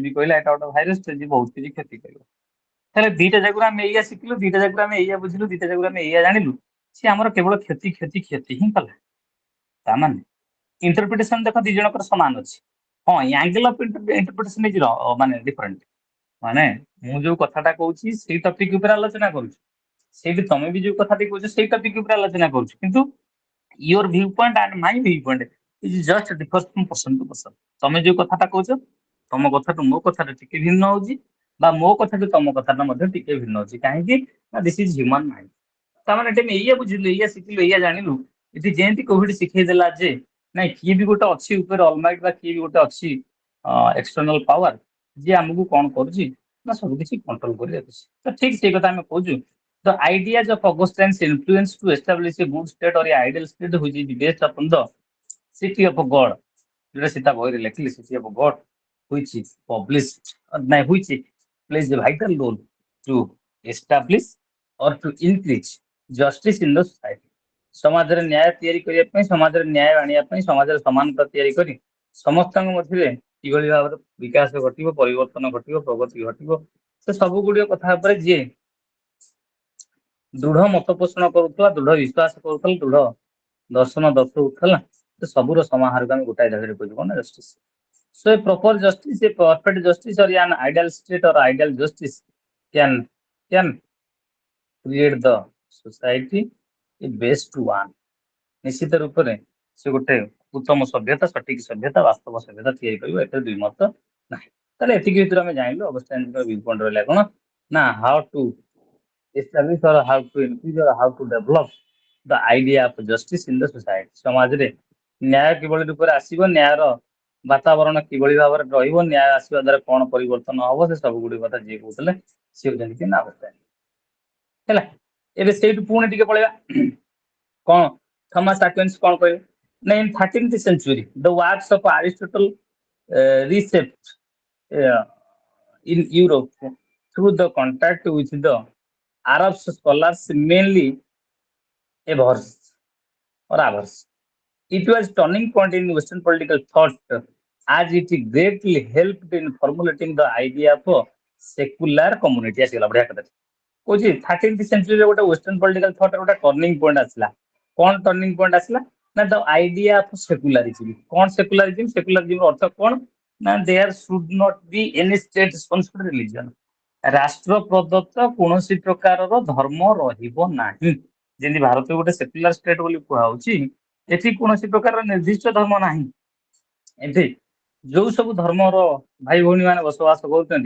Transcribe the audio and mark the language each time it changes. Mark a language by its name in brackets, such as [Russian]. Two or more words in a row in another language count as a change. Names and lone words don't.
[Odia] ବି କହିଲା ଏଇଟା ଗୋଟେ ଭାଇରସଟେ ଯିଏ ବହୁତ କିଛି କ୍ଷତି କରିବ ତାହେଲେ ଦିଟା ଜାଗାରୁ ଆମେ ଏଇଆ ଶିଖିଲୁ ଦିଟା ଜାଗାରୁ ଆମେ ଏଇଆ ବୁଝିଲୁ ଦିଟା ଜାଗାରୁ ଆମେ ଏଇଆ ଜାଣିଲୁ ସେ ଆମର କେବଳ କ୍ଷତି କ୍ଷତି କ୍ଷତି ହିଁ କଲା ତାମାନେ ଇଣ୍ଟରପ୍ରିଟେସନ ଦେଖ ଦି ଜଣଙ୍କର ସମାନ ଅଛି ହଁ [English] angle of interpretation is [Odia] ମାନେ ଡିଫରେଣ୍ଟ ମାନେ ମୁଁ ଯୋଉ କଥାଟା କହୁଛି ସେଇ ଟପିକ ଉପରେ ଆଲୋଚନା କରୁଛି ସେଇଠି ତମେ ବି ଯୋଉ କଥାଟି କହୁଛ ସେଇ ଟପିକ ଉପରେ ଆଲୋଚନା କରୁଛୁ କିନ୍ତୁ [English] your viewpoint and my viewpoint is just differs from person to person [Odia] ତମେ ଯୋଉ କଥାଟା କହୁଛ ତମ କଥାଠୁ ମୋ କଥାଟା ଟିକେ ଭିନ୍ନ ହଉଛି ବା ମୋ କଥାଠୁ ତମ କଥାଟା ମଧ୍ୟ ଟିକେ ଭିନ୍ନ ହଉଛି କାହିଁକି ନା [English] this is human mind [Odia] ତାମାନେ ଏଠି ଆମେ ଏଇଆ ବୁଝିଲୁ ଏଇଆ ଶିଖିଲୁ ଏଇଆ ଜାଣିଲୁ ଏଠି ଯେମିତି କୋଭିଡ ଶିଖେଇ ଦେଲା ଯେ ନାଇଁ କିଏ ବି ଗୋଟେ ଅଛି ଉପରେ ଅଲମାଇଟ ବା କିଏ ବି ଗୋଟେ ଅଛି [English] external power [Odia] ଯିଏ ଆମକୁ କଣ କରୁଛି ନା ସବୁ କିଛି କଣ୍ଟ୍ରୋଲ କରି ରଖୁଛି ତ ଠିକ ସେଇ କଥା ଆମେ କହୁଛୁ [English] the ideas of Augustine's influence to establish a good state or a ideal state which is based upon the city of God [Odia] ଯୋଉଟା ସୀତା ବହିରେ ଲେଖିଲେ [English] city of God which is published which plays a vital role to establish or to increase justice in the society [Odia] ସମାଜରେ ନ୍ୟାୟ ତିଆରି କରିବା ପାଇଁ ସମାଜରେ ନ୍ୟାୟ ଆଣିବା ପାଇଁ ସମାଜରେ ସମାନତା ତିଆରି କରି ସମସ୍ତଙ୍କ ମଧ୍ୟରେ କିଭଳି ଭାବରେ ବିକାଶ ଘଟିବ ପରିବର୍ତ୍ତନ ଘଟିବ ପ୍ରଗତି ଘଟିବ ସେ ସବୁ ଗୁଡିକ କଥା ଉପରେ ଯିଏ ଦୃଢ ମତ ପୋଷଣ କରୁଥିଲା ଦୃଢ ବିଶ୍ୱାସ କରୁଥିଲା ଦୃଢ ଦର୍ଶନ ଦର୍ଶଉଥିଲା ସେ ସବୁର ସମାହାରକୁ ଆମେ ଗୋଟାଏ ଜାଗାରେ କହିବୁ ନା ଜଷ୍ଟିସ [English] so a proper justice a perfect justice or an ideal state or ideal justice can create the society a best one [Odia] ନିଶ୍ଚିତ ରୂପରେ ସେ ଗୋଟେ ଉତ୍ତମ ସଭ୍ୟତା ସଠିକ ସଭ୍ୟତା ବାସ୍ତବ ସଭ୍ୟତା ତିଆରି କରିବ ଏଥିରେ ଦ୍ୱିମତ ନାହିଁ ତାହେଲେ ଏତିକି ଭିତରେ ଆମେ ଜାଣିଲୁ ଅବସ୍ଥାନଙ୍କ [English] view point [Odia] ରହିଲା କଣ ନା [English] how to establish or how to increase or how to develop the idea of justice in the [Odia] society ସମାଜରେ ନ୍ୟାୟ କିଭଳି ରୂପରେ ଆସିବ ନ୍ୟାୟର ବାତାବରଣ କିଭଳି ଭାବରେ ରହିବ ନ୍ୟାୟ ଆସିବା ଦ୍ୱାରା କଣ ପରିବର୍ତ୍ତନ ହବ ସେ ସବୁ ଗୁଡ଼ିକ କଥା ଯିଏ କହୁଥିଲେ ସେ ହଉଛନ୍ତି କି ନା ଅବସ୍ଥା ହେଲା ଏବେ ସେଇଠୁ ପୁଣି ଟିକେ ପଳେଇବା କଣ ଥମାସ ଆକ୍ୱିନ୍ସ କଣ କହିବେ ନା [English] in 13th century the works of Aristotle reshaped in Europe through the contact with the Arab scholars mainly averse or averse. It was turning point in Western political thought as it greatly helped in formulating the idea of a secular community. [Odia] ଆସିଗଲା ବଢିଆ କଥା କହୁଛି 13th century ଗୋଟେ [English] western political thought [Odia] ଗୋଟେ [English] turning point [Odia] ଆସିଲା କଣ [English] turning point [Odia] ଆସିଲା ନା [English] the idea of secularism [Odia] କଣ ସେକୁଲାରିଜିମ୍ ସେକୁଲାରିଜିମ୍ ଅର୍ଥ କଣ ନା [English] there should not be any state sponsored religion [Odia] ରାଷ୍ଟ୍ର ପ୍ରଦତ୍ତ କୌଣସି ପ୍ରକାରର ଧର୍ମ ରହିବ ନାହିଁ ଯେମିତି ଭାରତ ଗୋଟେ [English] secular state [Odia] ବୋଲି କୁହାଯାଉଛି ଏଠି କୌଣସି ପ୍ରକାରର ନିର୍ଦ୍ଦିଷ୍ଟ ଧର୍ମ ନାହିଁ ଏଠି ଯୋଉ ସବୁ ଧର୍ମର ଭାଇ ଭଉଣୀ ମାନେ ବସବାସ କରୁଛନ୍ତି